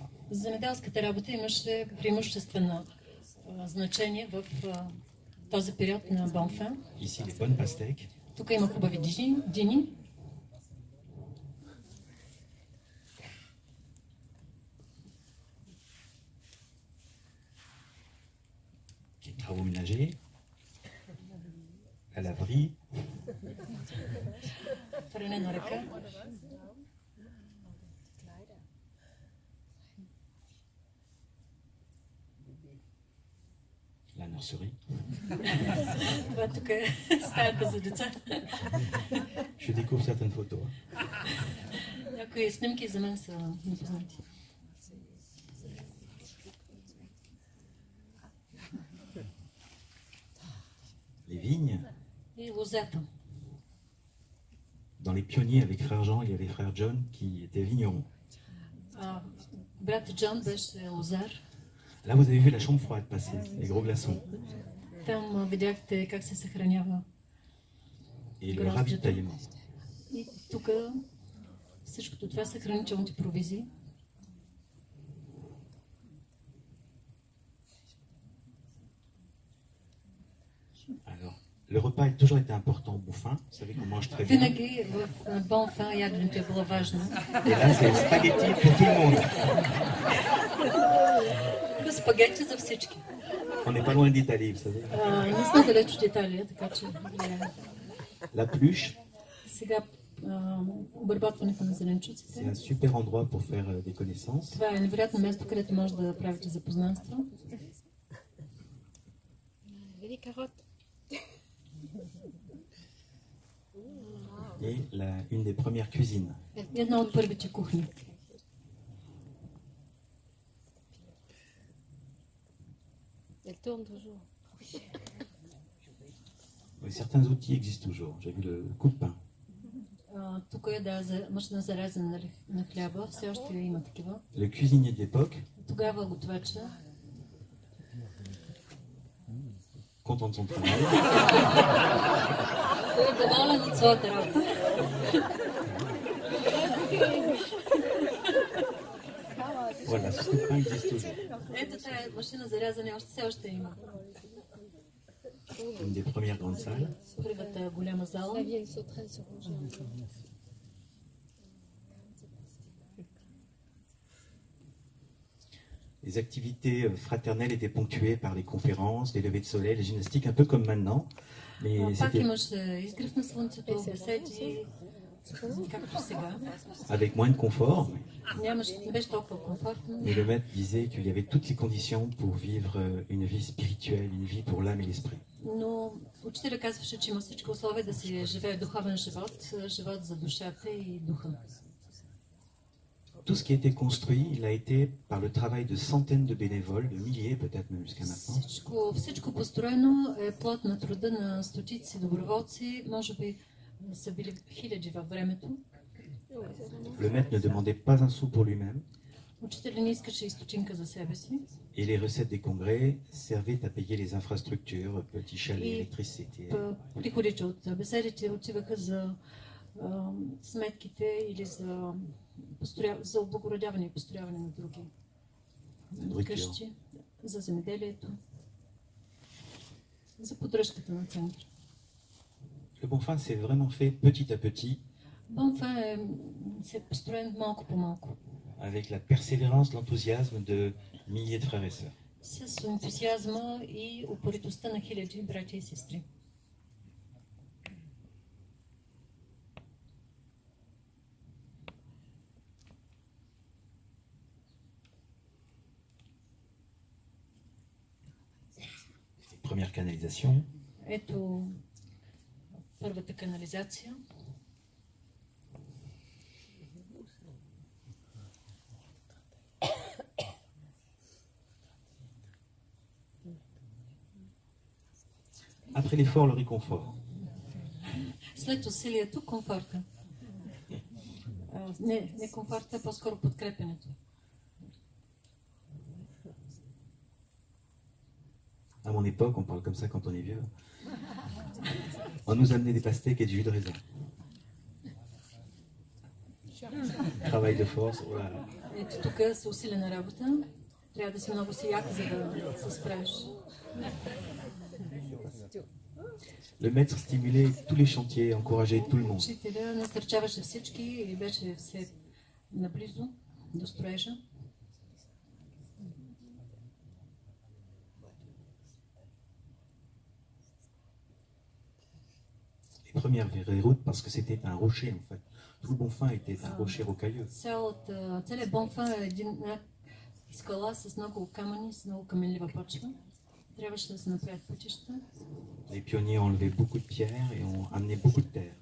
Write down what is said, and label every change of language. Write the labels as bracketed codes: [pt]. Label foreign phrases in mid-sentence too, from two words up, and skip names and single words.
[bg] Земеделската работа имаше преимуществено значение в този период на Бонфан. [fr] Ici, les bonnes pastèques, [bg] Тук има хубави дини. [fr] les travaux ménagers, la laverie, [bg] Пране на ръка. [fr] la nurserie. [bg] Това тук е стаята за деца. [fr] Je découvre certaines photos. [bg] Някои снимки за мен са непознати. [fr] Les vignes. [bg] И лозата. [fr] Dans les pionniers avec frère Jean, il y avait frère John qui était vigneron. [bg] Брат Джон беше лозар. [fr] Là, vous avez vu la chambre froide passer, les gros glaçons. [bg] Там видяхте как се съхранява. [fr] Et le [bg] Гроздето. [fr] ravitaillement. [bg] И тук всичкото това са хранителните провизии. [fr] Alors, le repas a toujours été important au Bouffin. Vous savez qu'on mange très bien. [bg] Винаги в Бонфан яденето е било важно. [fr] Et là, c'est spaghetti pour tout le monde. [bg] Спагети за всички. [fr] On n'est pas loin d'Italie, vous savez. [bg] Не сме далеч от Италия, така че [fr] La pluche, [bg] сега обработването на [fr] c'est [bg] зеленчуците. [fr] un super endroit pour faire des connaissances. [bg] Това е невероятно място, където може да правите запознанство. [fr] Les carottes. Et une des premières cuisines. [bg] Една от първите кухни. [fr] Elle tourne toujours. Oui, certains outils existent toujours. J'ai vu le coupe-pain. [bg] Тук е машина за резане на хляба, все още има такива. [fr] Le cuisinier de l'époque, [bg] Тогава готвача [fr] content de son travail, [bg] е доволен от своята работа. [fr] voilà, ce coupe-pain existe toujours. [bg] Ето тази машина за рязане все още има. [fr] Une des premières grandes salles. [bg] Първата голяма зала. [fr] La vieille sauterelle sur Roger. Les activités fraternelles étaient ponctuées par les conférences, les levées de soleil, les gymnastiques, un peu comme maintenant. Mais [bg] Пак [fr] c'était [bg] имаше изгрев на слънцето, беседи, както сега. [fr] avec moins de confort. [bg] Не беше толкова комфортно. [fr] Mais le maître disait qu'il y avait toutes les conditions pour vivre une vie spirituelle, une vie pour l'âme et l'esprit. [bg] Но учителя казваше, че има всички условия да се живее духовен живот, живот за душата и духа. [fr] Tout ce qui a été construit, il a été par le travail de centaines de bénévoles, de milliers peut-être même jusqu'à maintenant. [bg] Всичко построено е плод на труда на стотици доброволци, може би са били хиляди във времето. [fr] Le maître ne demandait pas un sou pour lui-même [bg] Учителя не искаше и стотинка за себе си. [fr] Et les recettes des congrès servaient à payer les infrastructures, petits chalets, Et électricité. [bg] Приходите от беседите отиваха за сметките или за облагородяване и построяване на други къщи, за земеделието, за поддръжката на центъра. [fr] Le Bonfin s'est vraiment fait petit à petit, [bg] Бонфин се е построен малко по малко, [fr] avec la persévérance, l'enthousiasme de milliers de frères et sœurs. [bg] с ентусиазма и упоритостта на хиляди братя и сестри. [fr] Première canalisation. [bg] Ето първата канализация. [fr] Après l'effort, le réconfort. [bg] След усилието, комфорта. Не комфорта, по-скоро подкрепянето. [fr] À mon époque, on parle comme ça quand on est vieux. On nous amenait des pastèques et du jus de raisin. Travail de force, voilà. [bg] Ето тук са усилена работа. Трябва да си много сияк, за да се справиш. [fr] Le maître stimulait tous les chantiers, encourageait tout le monde. [bg] Учителя насърчаваше всички и беше все наблизо до строежа. [fr] Les premières routes, parce que c'était un rocher en fait. Tout le Bonfin était un rocher rocailleux. [bg] Целият Бонфин е една скала с много камъни, с много каменлива почва. Трябваше да се направят пътища. [fr] Les pionniers ont enlevé beaucoup de pierres et ont amené beaucoup de terre.